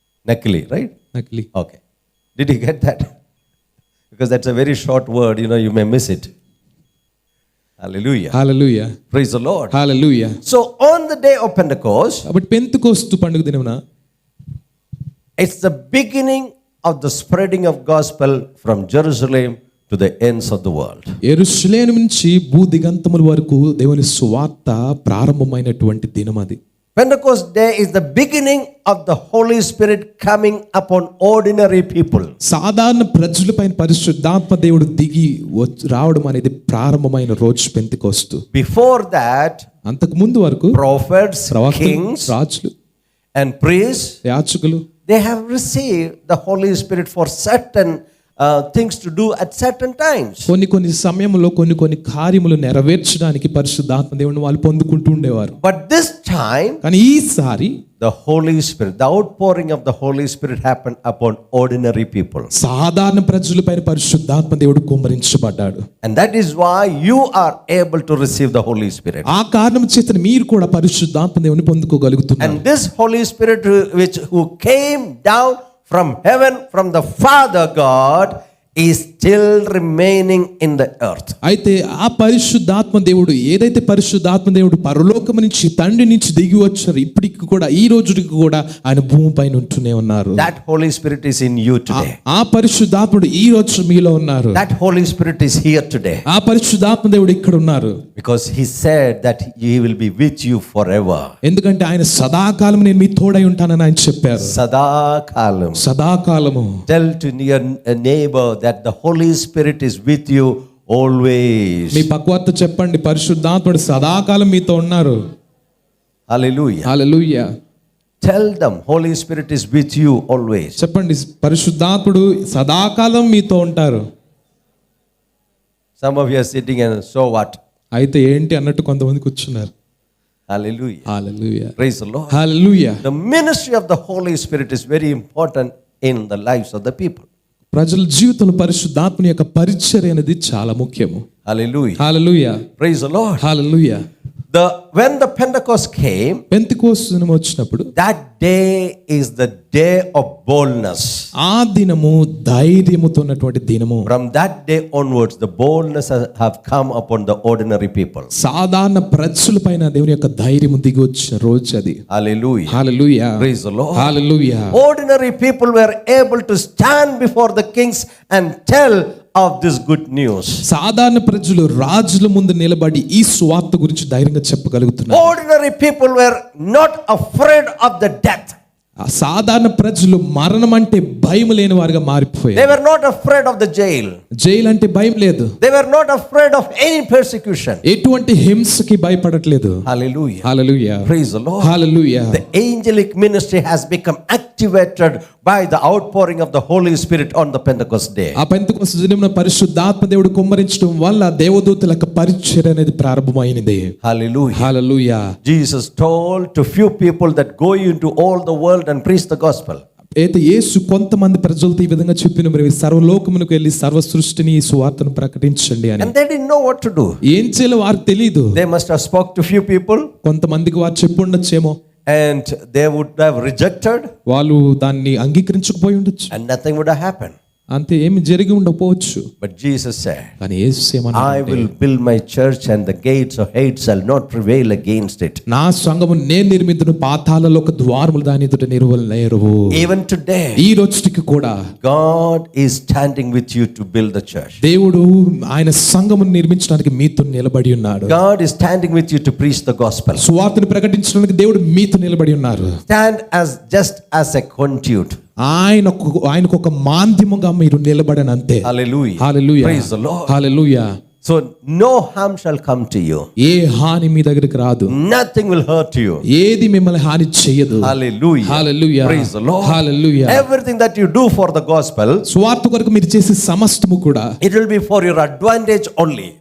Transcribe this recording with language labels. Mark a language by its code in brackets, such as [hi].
[te] Nakli, [en] right? [te] నకిలీ. [en] Okay. Did you get that? Because that's a very short word, you may miss it. Hallelujah. [te] Hallelujah. [en] Praise the Lord. [te] Hallelujah. [en] So on the day of Pentecost, [te] కాబట్టి Pentecost పండుగ దినమున [en] it's the beginning of the spreading of gospel from Jerusalem to the ends of the world. [te] యెరూషలేము నుంచి భూదిగంతముల వరకు దేవుని సువార్త ప్రారంభమైనటువంటి దినం అది. [en] Pentecost day is the beginning of the Holy Spirit coming upon ordinary people. [te] సాధారణ ప్రజలపైన పరిశుద్ధాత్మ దేవుడు దిగి రావడం అనేది ప్రారంభమైన రోజు పెంతెకోస్తు. [en] Before that, [te] అంతకు ముందు వరకు [en] prophets, [te] ప్రవక్తలు, [en] kings, [te] రాజులు, [en] and priests, [te] యాజకులు [en] they have received the Holy Spirit for certain things to do at certain times. [te] కొన్ని సమయంలో కొన్ని కార్యములు నెరవేర్చడానికి పరిశుద్ధాత్మ దేవుని వాళ్ళు పొందుకుంటూ ఉండేవారు. [en] But this time, [te] కానీ ఈసారి [en] the Holy Spirit, the outpouring of the Holy Spirit happened upon ordinary people. [te] సాధారణ ప్రజలపైన పరిశుద్ధాత్మ దేవుడు కుమ్మరించబడ్డాడు. [en] And that is why you are able to receive the Holy Spirit. [te] ఆ కారణం చేత మీరు కూడా పరిశుద్ధాత్మ దేవుని పొందుకోగలుగుతున్నారు. [en] And this Holy Spirit who came down from heaven from the Father God is still remaining in the earth. [te] అయితే ఆ పరిశుద్ధాత్మ దేవుడు ఏదైతే పరిశుద్ధాత్మ దేవుడు పరలోకము నుంచి తండ్రి నుంచి దిగి వచ్చారు, ఇప్పటికి కూడా ఈ రోజుకి కూడా ఆయన భూమిపైన ఉంటూనే ఉన్నారు. [en] That Holy Spirit is in you today. [te] ఆ పరిశుద్ధాత్ముడు ఈ రోజు మీలో ఉన్నారు. [en] That Holy Spirit is here today. [te] ఆ పరిశుద్ధాత్మ దేవుడు ఇక్కడ ఉన్నారు. [en] Because he said that he will be with you forever. [te] ఎందుకంటే ఆయన సదాకాలం నేను మీ తోడై ఉంటానని ఆయన చెప్పారు. Sadakalam. సదాకాలము. [en] Tell to your neighbor that the Holy Spirit is with you always. [te] మీ పక్కవారితో చెప్పండి పరిశుద్ధాత్ముడు సదాకాలం మీతో ఉన్నారు. [en] Hallelujah. [te] Hallelujah. [en] Tell them Holy Spirit is with you always. [te] చెప్పండి పరిశుద్ధాత్ముడు సదాకాలం మీతో ఉంటారు. [en] Some of you are sitting and so what? [te] అయితే ఏంటి అన్నట్టు కొంతమంది కూర్చున్నారు. [en] Hallelujah. [te] Hallelujah. [en] Praise the Lord. [te] Hallelujah. [en] The ministry of the Holy Spirit is very important in the lives of the people. [te] ప్రజల జీవితంలో పరిశుద్ధాత్మని యొక్క పరిచర్య అనేది చాలా ముఖ్యము. [en] Hallelujah. [te] Hallelujah. [en] Praise the Lord. [te] Hallelujah. [en] When the Pentecost came, [te] Pentecost దినం వచ్చినప్పుడు [en] that day is the day of boldness. [te] ఆ దినము ధైర్యముతో ఉన్నటువంటి దినము. [en] From that day onwards, the boldness have come upon the ordinary people. [te] సాధారణ ప్రజలపైన దేవుని యొక్క ధైర్యము దిగి వచ్చిన రోజు అది. [en] Hallelujah. [te] Hallelujah. [en] Praise the Lord. [te] Hallelujah. [en] Ordinary people were able to stand before the kings and tell of this good news. [te] సాధారణ ప్రజలు రాజుల ముందు నిలబడి ఈ సువార్త గురించి ధైర్యంగా చెప్పగలుగుతున్నారు. [en] Ordinary people were not afraid of the death. [te] సాధారణ ప్రజలు మరణం అంటే భయం లేని వారుగా మారిపోయారు. [en] They were not afraid of the jail. [te] Jail అంటే భయం లేదు. [en] They were not afraid of any persecution. [te] ఎటువంటి హింసకి భయపడట్లేదు. [en] Hallelujah. [te] Hallelujah. [en] Praise the Lord. [te] Hallelujah. [en] The angelic ministry has become activated by the outpouring of the Holy Spirit on the Pentecost day. [te] ఆ Pentecost దినమున పరిశుద్ధాత్మ దేవుడు కుమ్మరించడం వల్ల దేవదూతల యొక్క పరిచర్య అనేది ప్రారంభమైనది. [en] Hallelujah. [te] Hallelujah. [en] Jesus told to few people that go into all the world and preach the gospel. [te] అయితే యేసు కొంతమంది ప్రజలతో ఈ విధంగా చెప్పిన మరి సర్వలోకమునకు వెళ్ళి సర్వ సృష్టిని ఈ సువార్తను ప్రకటించండి అని. [en] And they didn't know what to do. [te] ఏం చేయాలో వారికి తెలియదు. [en] They must have spoke to few people. [te] కొంతమందికి వారు చెప్పుండొచ్చేమో. [en] And they would have rejected. [te] వాళ్ళు దాన్ని అంగీకరించకపోయి ఉండొచ్చు. [en] And nothing would have happened. [te] అంతే ఏమి జరిగి ఉండకపోవచ్చు. [en] But Jesus said, [te] కానీ యేసు ఏమన్నాడు? [en] I will build my church and the gates of hate shall not prevail against it. [te] నా సంఘము నేను నిర్మింతును, పాతాళలోక ద్వారములు దాని ఎదుట నిలువలేరు. [en] Even today, [te] ఈ రోజుకి కూడా [en] God is standing with you to build the church. [te] దేవుడు ఆయన సంఘమును నిర్మించడానికి మీతో నిలబడి ఉన్నాడు. [en] God is standing with you to preach the gospel. [te] సువార్తను ప్రకటించడానికి దేవుడు మీతో నిలబడి ఉన్నారు. [en] Stand just as a conduit. [te] ఆయనకు ఒక మాధ్యముగా మీరు నిలబడని అంతే. [en] Hallelujah. [te] Hallelujah. [en] Praise the Lord. [te] Hallelujah. [en] So no harm shall come to you. [te] ఏ హాని మీ దగ్గరికి రాదు. [en] Nothing will hurt you. [te] ఏది మిమ్మల్ని హాని చేయదు. [en] Hallelujah. [te] Hallelujah. [en] Praise the Lord. [te] Hallelujah. [en] Everything that you do for the gospel, [te] సువార్త కొరకు మీరు చేసే సమస్తము కూడా [en] it will be for your advantage only.